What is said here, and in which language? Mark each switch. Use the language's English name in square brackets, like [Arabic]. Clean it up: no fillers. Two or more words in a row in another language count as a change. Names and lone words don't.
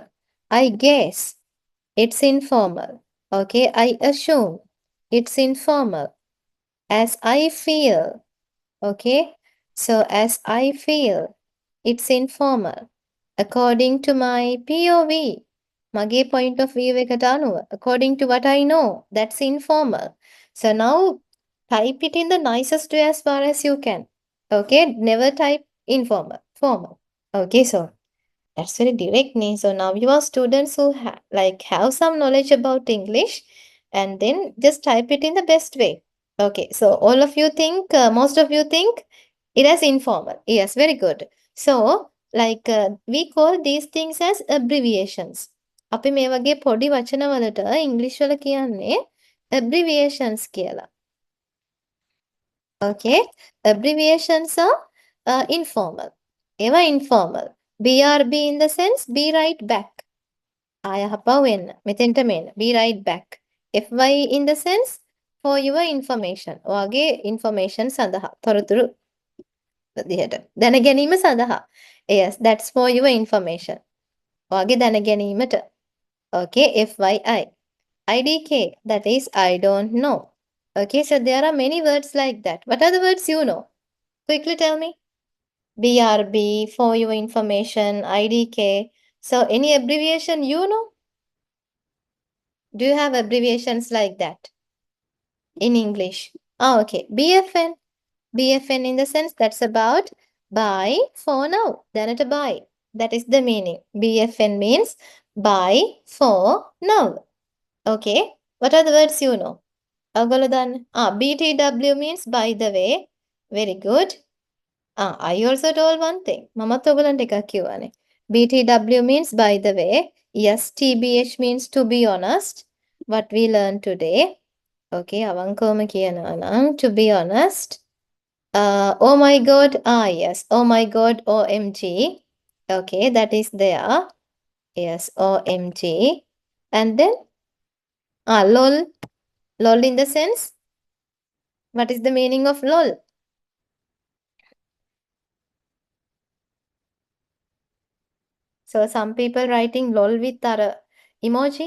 [English] I guess it's informal. Okay, I assume it's informal. As I feel. Okay, so as I feel, it's informal. According to my POV, mage point of view [Sinhala] එකට අනුව, [English] according to what I know, that's informal. So now type it in the nicest way as far as you can. Okay, never type informal, formal. Okay, so that's very direct name. So now you are students who have some knowledge about English, and then just type it in the best way. Okay, so all of you think, most of you think it as informal. Yes, very good. So we call these things as abbreviations. [Sinhala] අපි මේ වගේ පොඩි වචනවලට ඉංග්‍රීසි වල කියන්නේ abbreviations කියලා. [English] Okay, abbreviations are informal. [Sinhala] ඒවා informal. [English] BRB in the sense be right back. [Sinhala] ආයහපව වෙන්න. මෙතෙන්ට මෙන්න. [English] Be right back. FY in the sense for your information. [Sinhala] ඔයාගේ information සඳහා. තොරතුරු විදිහට. දැන ගැනීම සඳහා. [English] Yes, that's for your information. [Sinhala] ඔයාගේ දැන ගැනීමට. [English] Okay, FYI. IDK, that is I don't know. Okay, so there are many words like that. What are the words you know? Quickly tell me. BRB, for your information, IDK. So any abbreviation you know? Do you have abbreviations like that in English? Ah, okay. BFN. BFN in the sense that's about buy for now. දැනට buy. That is the meaning. BFN means buy for now. Okay. What are the words you know? [Sinhala] ඔයගොල්ලෝ දන්න. [English] BTW means by the way. Very good. I also told one thing. [Sinhala] මමත් ඔයගොල්ලන්ට එකක් කිව්වානේ. [English] BTW means by the way. Yes, TBH means to be honest. What we learned today. Okay, [Sinhala] අවංකවම කියනවා නම් [English] to be honest. Oh my god. Yes. Oh my god. OMG. Okay, that is there. Yes, OMG. And then lol. Lol in the sense. What is the meaning of lol? So some people writing lol with emoji.